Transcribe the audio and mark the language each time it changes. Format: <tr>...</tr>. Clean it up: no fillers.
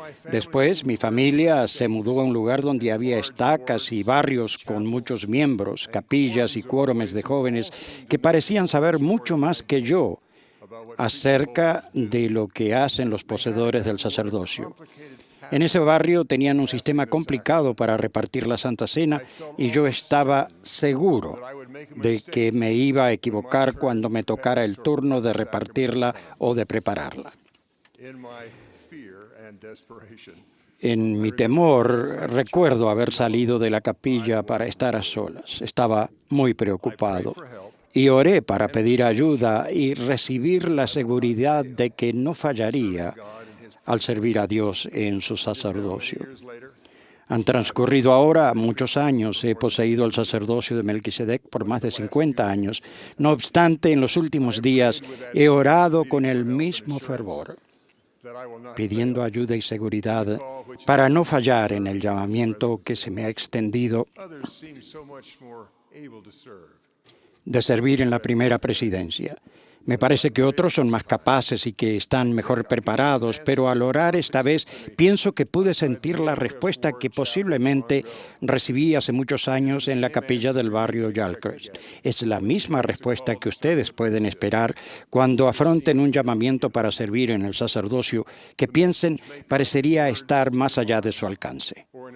<es>Después, mi familia se mudó a un lugar donde había estacas y barrios con muchos miembros, capillas y quórumes de jóvenes que parecían saber mucho más que yo acerca de lo que hacen los poseedores del sacerdocio. En ese barrio tenían un sistema complicado para repartir la Santa Cena y yo estaba seguro de que me iba a equivocar cuando me tocara el turno de repartirla o de prepararla.</es> <en>in my fear and desperation.</en> <es>En mi temor, recuerdo haber salido de la capilla para estar a solas. Estaba muy preocupado y oré para pedir ayuda y recibir la seguridad de que no fallaría al servir a Dios en su sacerdocio.</es> <en>Years later,</en> <es>Han transcurrido ahora muchos años. He poseído el sacerdocio de Melquisedec por más de 50 años. No obstante, en los últimos días he orado con el mismo fervor,</es> <en>that I will not</en> <es>pidiendo ayuda y seguridad para no fallar en el llamamiento que se me ha extendido</es> <en>others seem so much more able to serve.</en> <es>de servir en la primera presidencia. Me parece que otros son más capaces y que están mejor preparados, pero al orar esta vez pienso que pude sentir la respuesta que posiblemente recibí hace muchos años en la capilla del barrio Yalcrest. Es la misma respuesta que ustedes pueden esperar cuando afronten un llamamiento para servir en el sacerdocio que piensen parecería estar más allá de su alcance.</es>